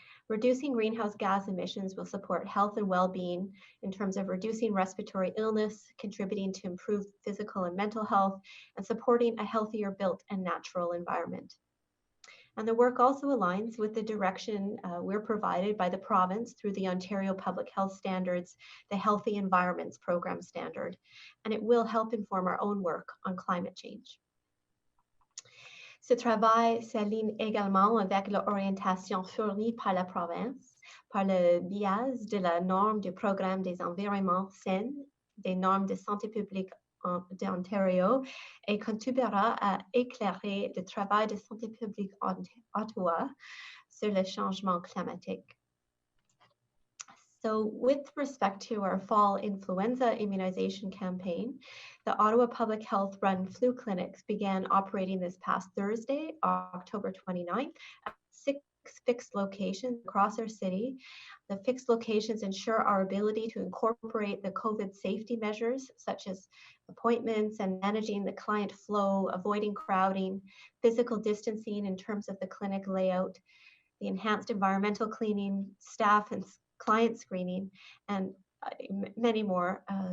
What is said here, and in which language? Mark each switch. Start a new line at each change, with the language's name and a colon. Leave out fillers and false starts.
English: Reducing greenhouse gas emissions will support health and well-being in terms of reducing respiratory illness, contributing to improved physical and mental health, and supporting a healthier built and natural environment. And the work also aligns with the direction we're provided by the province through the Ontario Public Health Standards, the Healthy Environments Program Standard, and it will help inform our own work on climate change.
French: Ce travail s'aligne également avec l'orientation fournie par la province, par le biais de la norme du programme des environnements sains, des normes de santé publique d'Ontario, et contribuera à éclairer le travail de santé publique en Ottawa sur le changement climatique.
English: So with respect to our fall influenza immunization campaign, the Ottawa Public Health run flu clinics began operating this past Thursday, October 29th, at 6 fixed locations across our city. The fixed locations ensure our ability to incorporate the COVID safety measures, such as appointments and managing the client flow, avoiding crowding, physical distancing in terms of the clinic layout, the enhanced environmental cleaning, staff and client screening, and many more.